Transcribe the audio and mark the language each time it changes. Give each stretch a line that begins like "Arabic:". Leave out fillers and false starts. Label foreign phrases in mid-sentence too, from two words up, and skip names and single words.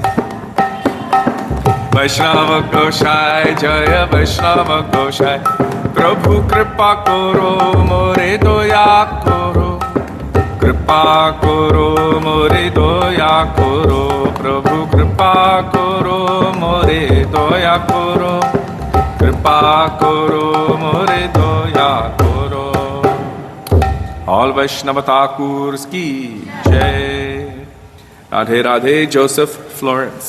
Bangla: বৈষ্ণব গোসাই জয় বৈষ্ণব গোসাই প্রভু কৃপা করো মোরে দয়া করো কৃপা করো মোরে দয়া করো প্রভু কৃপা করো মোরে দয়া করো কৃপা করো মোরে দয়া করো
English: All Vaishnava Thakurs ki jai.
Bangla: Radhe Radhe, Joseph Florence.